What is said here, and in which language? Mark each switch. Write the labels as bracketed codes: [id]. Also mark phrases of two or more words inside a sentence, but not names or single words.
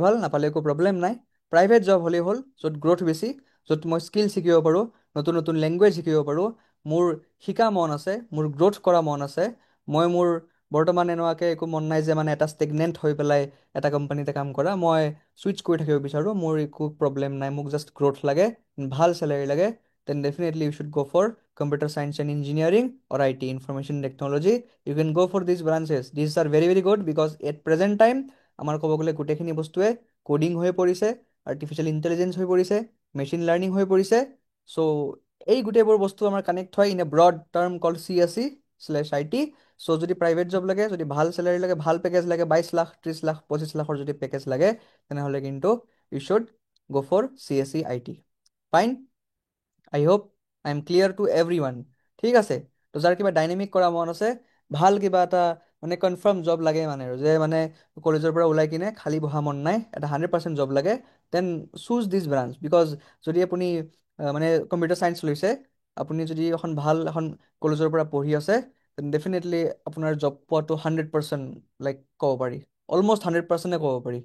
[as] ভাল নাপালেও একো প্ৰব্লেম নাই, [en] private job [as] হ'লেই হ'ল য'ত গ্ৰ'থ বেছি, য'ত মই স্কিল শিকিব পাৰোঁ, নতুন নতুন লেংগুৱেজ শিকিব পাৰোঁ, মোৰ শিকা মন আছে, মোৰ গ্ৰ'থ কৰা মন আছে, মই মোৰ বৰ্তমান এনেকুৱাকৈ একো মন নাই যে মানে এটা ষ্টেগনেণ্ট হৈ পেলাই এটা কোম্পানীতে কাম কৰা, মই ছুইচ কৰি থাকিব বিচাৰোঁ, মোৰ একো প্ৰব্লেম নাই, মোক [en] just growth [as] লাগে, ভাল চেলাৰী লাগে, [en] then definitely you should go for computer science and engineering or IT, information technology. You can go for these branches. These are very very good because at present time [as] আমাৰ ক'ব গ'লে গোটেইখিনি বস্তুৱে কোডিং হৈ পৰিছে, [en] artificial intelligence [as] হৈ পৰিছে, [en] machine learning [as] হৈ পৰিছে. চ' এই গোটেইবোৰ বস্তু আমাৰ কানেক্ট হয় [en] in a broad term called CSE/IT. [as] চ' যদি [en] private job [as] লাগে, যদি ভাল চেলাৰী লাগে, ভাল পেকেজ লাগে, 22 লাখ 30 লাখ 25 লাখৰ যদি পেকেজ লাগে তেনেহ'লে কিন্তু [en] you should go for CSE IT. Fine, I hope I am clear to every one. [as] ঠিক আছে, তো যাৰ কিবা ডাইনেমিক কৰা মন আছে, ভাল কিবা এটা মানে [en] confirm job [as] লাগে মানে আৰু যে মানে কলেজৰ পৰা ওলাই কিনে খালী বহা মন নাই, এটা 100% জব লাগে, [en] then choose this branch, because [as] যদি আপুনি মানে [en] computer science [as] লৈছে, আপুনি যদি এখন কলেজৰ পৰা পঢ়ি আছে, [en] then definitely [as] আপোনাৰ জব পোৱাটো 100% লাইক ক'ব পাৰি, অলমষ্ট 100%এ ক'ব পাৰি।